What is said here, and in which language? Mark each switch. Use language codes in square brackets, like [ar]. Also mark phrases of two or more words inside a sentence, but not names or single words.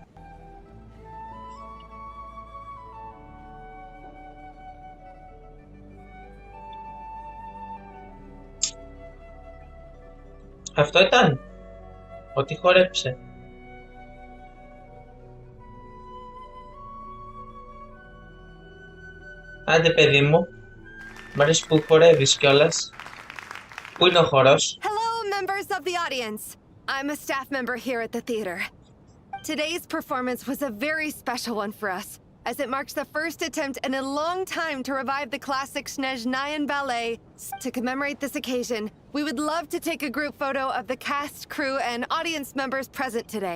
[el] Αυτό ήταν. Ότι χόρεψε. Άντε παιδί μου. Μ' αρέσει που χορεύεις κιόλας. Πού είναι ο χορός? [en] Hello, members of the audience. I'm a staff member here at the theater. Today's performance was a very special one for us, as it marks the first attempt in a long time to revive the classic Snezhnayan ballet. To commemorate this occasion, we would love to take a group photo of the cast, crew, and audience members present today.